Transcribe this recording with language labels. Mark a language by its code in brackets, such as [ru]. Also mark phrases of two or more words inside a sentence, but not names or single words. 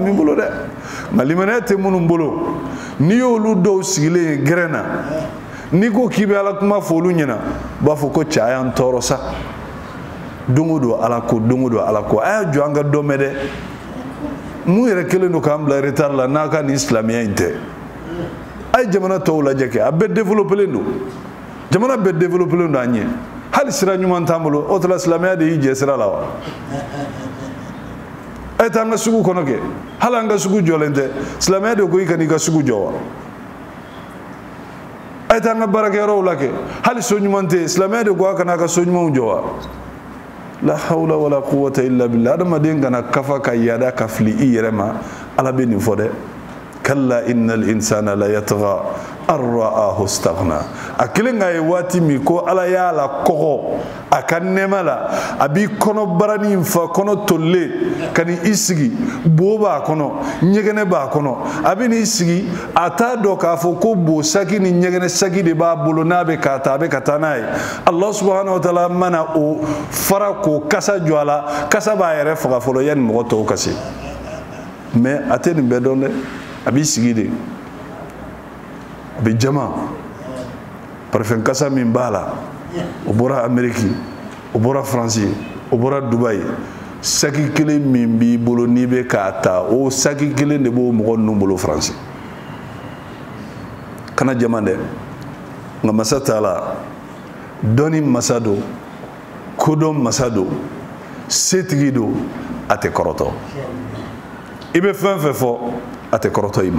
[bm] min bolo dɛ nka limaniya tɛ minnu bolo n'i y'olu dɔw sigilen ye gɛrɛn na n'i ko k'i bɛ Ala kuma fɔ olu ɲɛna u b'a fɔ ko cɛ a y'an tɔɔrɔ sa don o don Ala ko don o don Ala ko a y'a jɔ an ka dɔ mɛn dɛ mun yɛrɛ kelen don k'an bila retard la n'a ka nin silamɛya in tɛ a ye jamana tɔw lajɛ kɛ a bɛɛ développelen don jamana bɛɛ développelen don an ɲɛ hali sira ɲuman t'an bolo o tɛ la silamɛya de y'i jɛ sira la wa a ye taa an ka sugu kɔnɔ kɛ hali an ka sugu jɔlen tɛ silamɛya de ko i ka n'i ka sugu jɔ wa a ye taa an ka baarakɛyɔrɔw la kɛ hali so ɲuman tɛ silamɛya de ko a kana a ka so ɲumanw jɔ wa [ar] لا حول ولا قوة إلا بالله [bm] adamaden kana kafa ka yaada ka fili i yɛrɛ ma Ala bɛ nin fɔ dɛ [ar] كلا إن الإنسان ليطغى أن رآه استغنى [bm] a kelen k'a ye waati min ko Ala y'a la kɔgɔ a ka nɛɛma la a b'i kɔnɔ barani in fa kɔnɔ tolilen ka n'i sigi bo b'a kɔnɔ ɲɛgɛnɛ b'a kɔnɔ a bɛ n'i sigi a t'a dɔn k'a fɔ ko bo saki ni ɲɛgɛnɛ saki de b'a bolo n'a bɛ k'a ta a bɛ ka taa n'a ye [ar] الله سبحانه وتعالى [bm] mana o fara k'o kasa jɔ a la kasa b'a yɛrɛ faga fɔlɔ yanni mɔgɔ tɔw ka se mais a tɛ nin bɛɛ dɔn dɛ a b'i sigi de a bɛ jama parfum kasa min b'a la o bɔra Amérique o bɔra France o bɔra Dubaï saki kelen min b'i bolo n'i bɛ k'a ta o saki kelen de b'o mɔgɔ ninnu bolo France kana jama dɛ nka masa t'a la dɔnni masa don kodɔn masa don setigi don a tɛ kɔrɔtɔ i bɛ fɛn fɛn fɔ a tɛ kɔrɔtɔ i ma